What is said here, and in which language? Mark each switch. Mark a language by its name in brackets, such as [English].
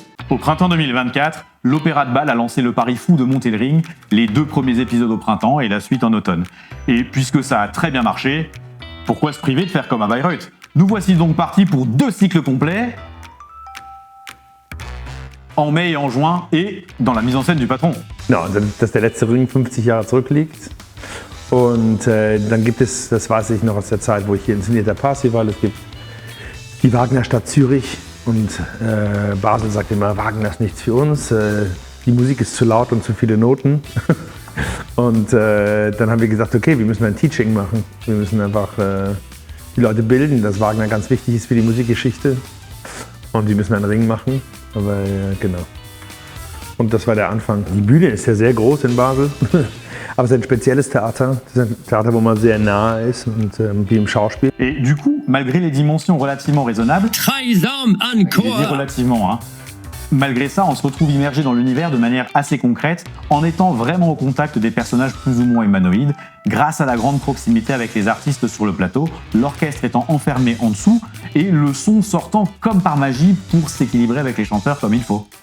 [French] Au printemps 2024, l'Opéra de Bâle a lancé le pari fou de monter le Ring, les 2 premiers épisodes au printemps et la suite en automne. Et puisque ça a très bien marché, pourquoi se priver de faire comme à Bayreuth? Nous voici donc partis pour 2 cycles complets, en mai et en juin, et dans la mise en scène du patron. [German] Genau, dass der letzte Ring 50 Jahre zurückliegt. Und dann gibt es, das weiß ich noch aus der Zeit, wo ich hier inszeniert der Parsival, es gibt die Wagnerstadt Zürich und Basel sagt immer, Wagner ist nichts für uns, die Musik ist zu laut und zu viele Noten. Und dann haben wir gesagt, okay, wir müssen ein Teaching machen, wir müssen einfach die Leute bilden, dass Wagner ganz wichtig ist für die Musikgeschichte und wir müssen einen Ring machen, aber genau. Und das war der Anfang. Die Bühne ist ja sehr groß in Basel, aber es ist ein spezielles Theater. Es ist ein Theater, wo man sehr nahe ist und wie im Schauspiel. [French] Et du coup, malgré les dimensions relativement raisonnables, Treisam je dis encore. relativement, hein, Malgré ça, on se retrouve immergé dans l'univers de manière assez concrète, en étant vraiment au contact des personnages plus ou moins humanoïdes, grâce à la grande proximité avec les artistes sur le plateau, l'orchestre étant enfermé en dessous et le son sortant comme par magie pour s'équilibrer avec les chanteurs comme il faut.